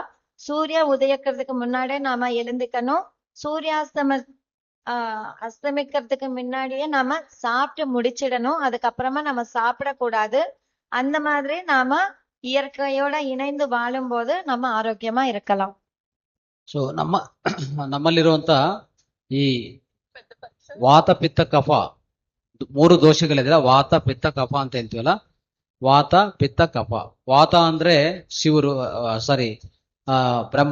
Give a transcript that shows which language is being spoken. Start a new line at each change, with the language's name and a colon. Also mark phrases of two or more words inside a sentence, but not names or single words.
Tamil: சூரியன் உதயக்கிறதுக்கு முன்னாடியே நாம எழுந்துக்கணும். அஸ்தமிக்கிறதுக்கு முன்னாடியே நாம சாப்பிட்டு முடிச்சிடணும். அதுக்கப்புறமா நம்ம சாப்பிடக்கூடாது. அந்த மாதிரி நாம இயற்கையோட இணைந்து வாழும்போது நம்ம ஆரோக்கியமா இருக்கலாம்.
Kannada: ಸೊ ನಮ್ಮಲ್ಲಿರುವಂತ ಈ ವಾತ ಪಿತ್ತ ಕಫ 3 ದೋಷಗಳಿದೆ. ವಾತ ಪಿತ್ತ ಕಫ ಅಂತ ಹೇಳ್ತೀವಲ್ಲ, ವಾತ ಪಿತ್ತ ಕಫ. ವಾತ ಅಂದ್ರೆ ಶಿವರು, ಬ್ರಹ್ಮ.